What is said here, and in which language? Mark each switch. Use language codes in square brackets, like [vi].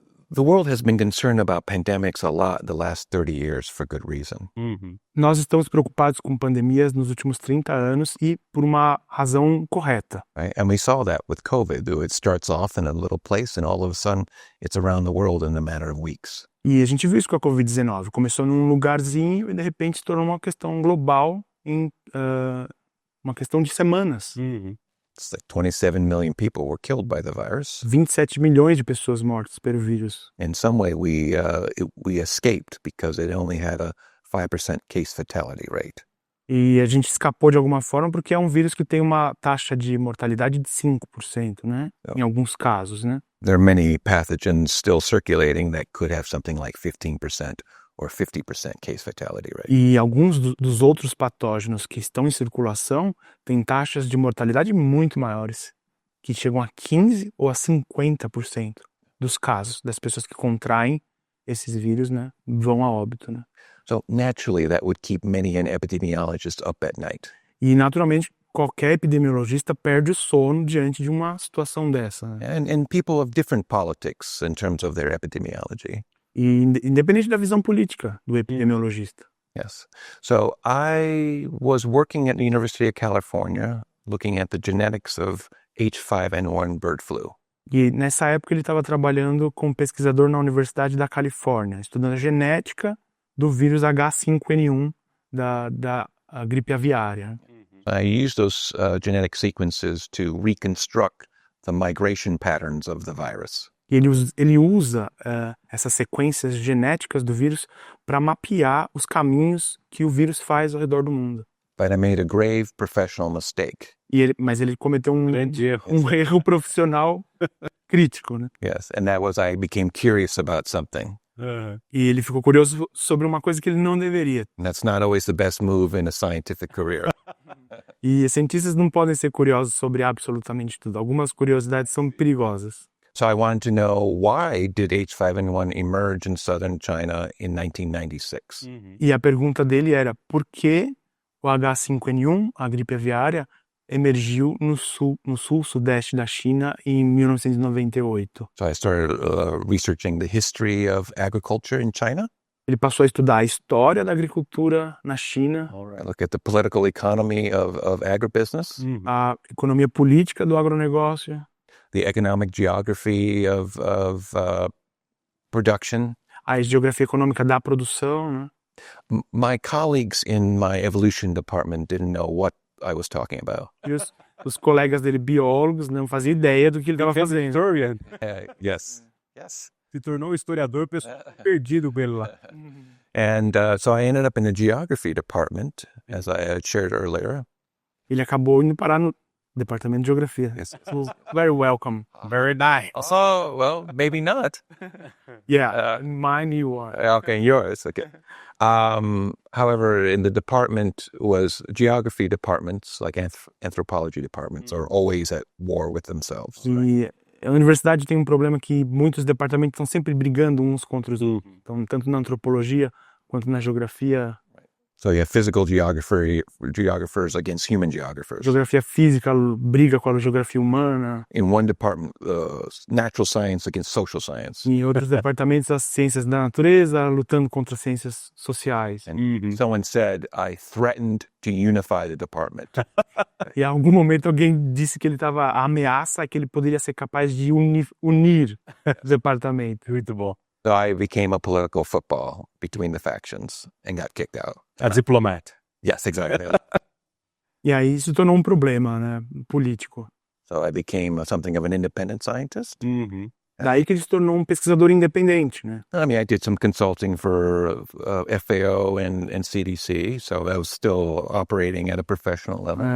[en] The world has been concerned about pandemics a lot the last 30 years for good reason. [pt] Nós estamos preocupados com pandemias nos últimos 30 anos e por uma razão correta. [en] Right? And we saw that with COVID. It starts off in a little place and all of a sudden it's around the world in a matter of weeks. [pt] E a gente viu isso com a Covid-19. Começou num lugarzinho e de repente se tornou uma questão global em uma questão de semanas. [en] It's like 27 million people were killed by the virus. [pt] 27 milhões de pessoas mortas pelo vírus. [en] In some way, we escaped because it only had a 5% case fatality rate. [pt] E a gente escapou de alguma forma porque é um vírus que tem uma taxa de mortalidade de 5%, né? Em alguns casos, né? [en] There are many pathogens still circulating that could have something like 15% or 50% case fatality rate. [pt] E alguns dos outros patógenos que estão em circulação têm taxas de mortalidade muito maiores, que chegam a 15% ou a 50% dos casos das pessoas que contraem esses vírus, né, vão a óbito, né? [en] So naturally, that would keep many an epidemiologist up at night. [pt] E naturalmente qualquer epidemiologista perde o sono diante de uma situação dessa, né? [en] And people of different politics in terms of their epidemiology. [pt] E independente da visão política do epidemiologista. [en] Yes. So I was working at the University of California looking at the genetics of H5N1 bird flu. [pt] E nessa época ele estava trabalhando como pesquisador na Universidade da Califórnia, estudando a genética do vírus H5N1 da gripe aviária. [en] I used those genetic sequences to reconstruct the migration patterns of the virus. [pt] E ele usa essas sequências genéticas do vírus para mapear os caminhos que o vírus faz ao redor do mundo. [en] But I made a grave professional mistake. [pt] Mas ele cometeu um erro profissional crítico, né? [en] Yes, and that was I became curious about something. [pt] E ele ficou curioso sobre uma coisa que ele não deveria. [en] And that's not always the best move in a scientific career. [pt] E cientistas não podem ser curiosos sobre absolutamente tudo. Algumas curiosidades são perigosas. [en] So I wanted to know, why did H5N1 emerge in southern China in 1996? [pt] E a pergunta dele era por que o H5N1, a gripe aviária, emergiu no sul-sudeste da China em 1998. [en] So I started researching the history of agriculture in China. [pt] Ele passou a estudar a história da agricultura na China, [en] I look at the political economy of agribusiness, [pt] a economia política do agronegócio, [en] the economic geography of production. [pt] a geografia econômica da produção, né? [en] My colleagues in my evolution department didn't know what I was talking about. [pt] E os colegas dele, biólogos, não faziam ideia do que ele estava fazendo. [en] Historian. Yes. Yes. [pt] Se tornou um historiador, pessoal perdido com ele lá. [en] And so I ended up in the geography department, as I had shared earlier. [pt] Ele acabou indo parar no departamento de geografia. [en] So, very welcome. Very nice. Oh, well, maybe not. Yeah, mine you are. Okay, yours. Okay. However, in the department was geography departments, like anthropology departments, are always at war with themselves. [pt] E a universidade tem um problema que muitos departamentos estão sempre brigando uns contra os outros. Então, tanto na antropologia quanto na geografia. [en] So you have physical geographers against human geographers. [pt] Geografia física briga com a geografia humana. [en] In one department, natural science against social science. [pt] Em outros departamentos, as ciências da natureza lutando contra as ciências sociais. [en] And someone said, I threatened to unify the department. [pt] E em algum momento alguém disse que ele estava a ameaça é que ele poderia ser capaz de unir o departamento. Muito bom. [en] So I became a political football between the factions and got kicked out. A diplomat. Yes, exactly. [pt] E aí se tornou um problema, né, político. [en] So I became something of an independent scientist. [pt] Daí que ele se tornou um pesquisador independente, né? [en] I mean, I did some consulting for FAO and CDC, so I was still operating at a professional level.